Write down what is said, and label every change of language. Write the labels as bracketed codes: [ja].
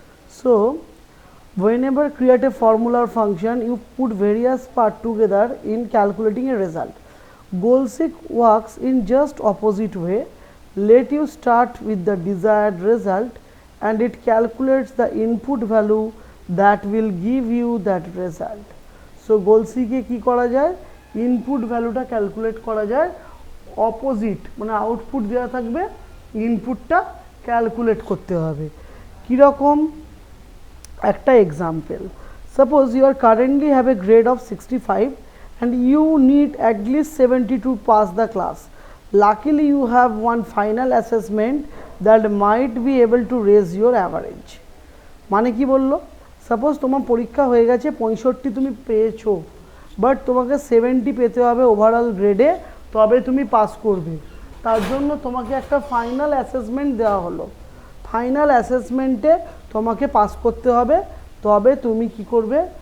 [en] So whenever create a formula or function, you put various parts together in calculating a result. Goal-seek works in just opposite way. Let you start with the desired result and it calculates the input value that will give you that result. [bn] So goal-seek এ কি করা যায়? Input ভ্যালুটা calculate করা যায় opposite, মানে output দেওয়া থাকবে, ইনপুটটা calculate করতে হবে। কীরকম? [en] একটা example, suppose you are currently have a grade of 65 and you need at least 70 to pass the class. Luckily you have one final assessment that might be able to raise your average. [bn] মানে কি বললো? Suppose তোমার পরীক্ষা হয়ে গেছে 65 তুমি পেয়েছো, but তোমাকে 70 পেতে হবে ওভারঅল গ্রেডে, তবে তুমি পাস করবে। তার জন্য তোমাকে একটা ফাইনাল অ্যাসেসমেন্ট দেওয়া হলো, ফাইনাল অ্যাসেসমেন্টে তোমাকে পাস করতে হবে, তবে তুমি কি করবে?